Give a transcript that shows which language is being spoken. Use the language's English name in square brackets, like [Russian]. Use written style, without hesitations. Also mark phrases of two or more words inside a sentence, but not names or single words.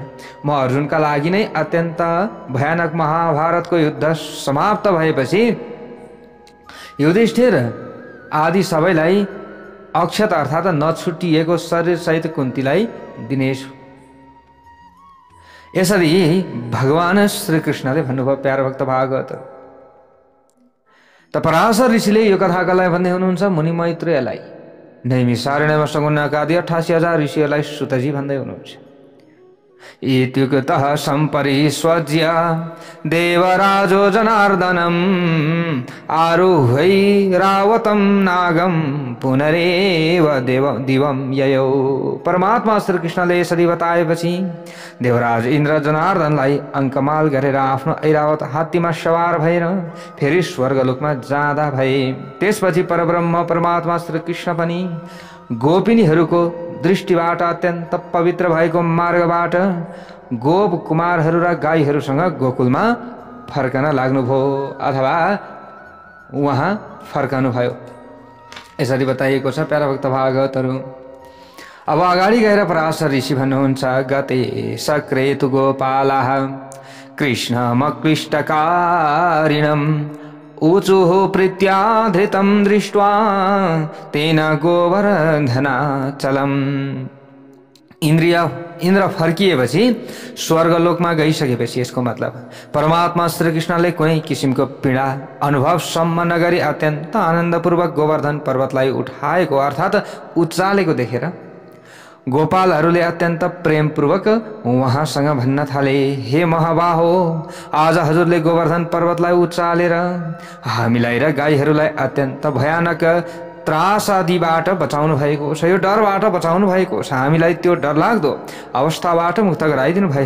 [Nepali] म अर्जुनका लागि नै अत्यन्त भयानक महाभारतको युद्ध समाप्त भएपछि युधिष्ठिर आदि सबैलाई अक्षत अर्थात् नछुटिएको शरीरसहित कुन्तीलाई दिनेछु। यसरी भगवान श्री कृष्णले भन्नुभयो। प्यारा भक्त भागवत त पराशर ऋषिले यो कथालाई भन्दै हुनुहुन्छ मुनि मैत्रेयलाई। नैमिषारण्यमा सगुनाका आदि 88,000 ऋषिहरूलाई सुतजी भन्दै हुनुहुन्छ। [Sanskrit] इत्युक्तः सम्परिष्वज्य देवराजो जनार्दनम् आरुह्य रावतं नागं पुनरेव दिवं ययौ। [Nepali] परमात्मा श्री कृष्णले यसरी बताएपछि देवराज इन्द्र जनार्दनलाई अङ्कमाल गरेर आफ्नो ऐरावत हात्तीमा सवार भएर फेरि स्वर्गलोकमा जाँदा भए। त्यसपछि परब्रह्म परमात्मा श्री कृष्ण पनि गोपिनीहरूको दृष्टिबाट अत्यन्त पवित्र भएको मार्गबाट गोप कुमारहरू र गाईहरूसँग गोकुलमा फर्कन लाग्नुभयो अथवा उहाँ फर्कनुभयो। यसरी बताइएको छ प्यारा भक्त भागवतहरू। अब अगाडि गएर पराशर ऋषि भन्नुहुन्छ [Sanskrit] गते सक्रेतु गोपालाः कृष्णमक्लिष्टकारिणम् ऊचुः प्रीत्या धृतं दृष्ट्वा तेन गोवर्धनाचलम्। [Nepali] इन्द्र फर्किएपछि स्वर्गलोकमा गइसकेपछि यसको मतलब परमात्मा श्री कृष्णले कुनै किसिमको पीडा अनुभवसम्म नगरी अत्यन्त आनन्दपूर्वक गोवर्धन पर्वतलाई उठाएको अर्थात् उचालेको देखेर गोपालहरूले अत्यन्त प्रेमपूर्वक उहाँसँग भन्न थाले, हे महाबाहो, आज हजुरले गोवर्धन पर्वतलाई उचालेर हामीलाई र गाईहरूलाई अत्यन्त भयानक त्रास आदिबाट बचाउनु भएको छ, यो डरबाट बचाउनु भएको छ, हामीलाई त्यो डरलाग्दो अवस्थाबाट मुक्त गराइदिनु भयो।